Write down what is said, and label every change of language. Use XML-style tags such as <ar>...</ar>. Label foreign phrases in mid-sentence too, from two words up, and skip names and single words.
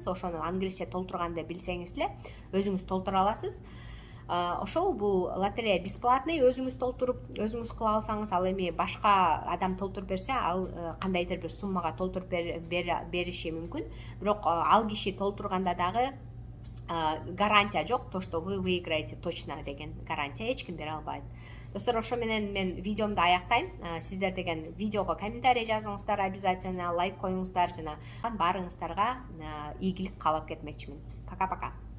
<ky>Ошону англисче толтурганды билсеңиз эле өзүңүз толтура аласыз. Ошол бул лотерея бесплатный, өзүңүз толтуруп, өзүңүз кыла алсаңыз, ал эми башка адам толтуруп берсе, ал кандайдыр бир суммага толтуруп бериши мүмкүн. Бирок ал киши толтурганда дагы гарантия жок,</ky> <ru>то что вы выиграете точно</ru> <ky>деген гарантия эч ким бере албайт. Достор, ошо менен мен видеомду аяктайм. Сиздер деген видеого комментарий жазыңыздар, обязательно лайк коюңуздар, жана баарыңыздарга ийгилик каалап кетмекчимин.</ky> <ru>Пока-пока.</ru>